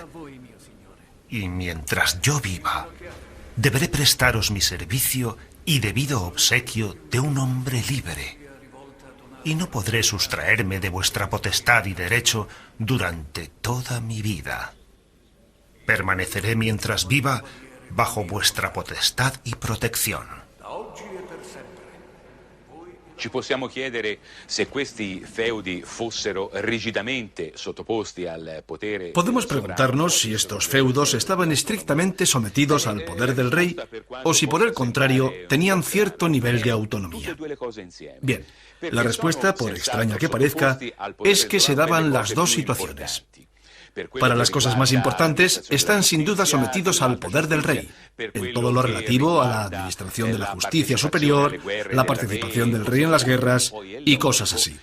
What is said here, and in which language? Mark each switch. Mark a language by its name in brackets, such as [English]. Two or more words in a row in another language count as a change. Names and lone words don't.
[Spanish] Y mientras yo viva, deberé prestaros mi servicio y debido obsequio de un hombre libre. Y no podré sustraerme de vuestra potestad y derecho durante toda mi vida. Permaneceré mientras viva bajo vuestra potestad y protección. [Italian] Ci possiamo chiedere se questi feudi fossero rigidamente sottoposti al potere. [Spanish] Podemos preguntarnos si estos feudos estaban estrictamente sometidos al poder del rey o si por el contrario tenían cierto nivel de autonomía. Bien, la respuesta, por extraña que parezca, es que se daban las dos situaciones. Para las cosas más importantes, están sin duda sometidos al poder del rey, en todo lo relativo a la administración de la justicia superior, la participación del rey en las guerras y cosas así.